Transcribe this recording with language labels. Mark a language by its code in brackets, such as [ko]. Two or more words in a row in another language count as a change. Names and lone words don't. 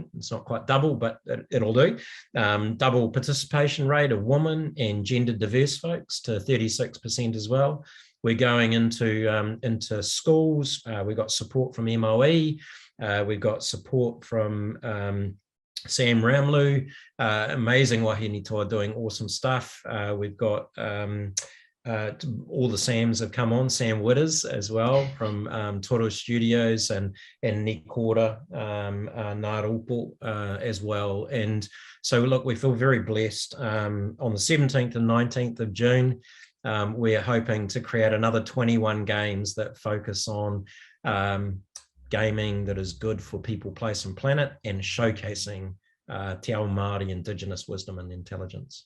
[en] It's not quite double, but it'll do. Double participation rate of women and gender diverse folks to 36% as well. We're going into schools. We've got support from MOE. We've got support from Sam Ramlu, amazing [mi] wahine toa [en] doing awesome stuff. We've got all the Sams have come on, Sam Witters as well from Toro Studios and Nikora Narupo as well. And so look, we feel very blessed. On the 17th and 19th of June, we're hoping to create another 21 games that focus on gaming that is good for people, place, and planet, and showcasing [mi] Te Ao Māori [en] indigenous wisdom and intelligence.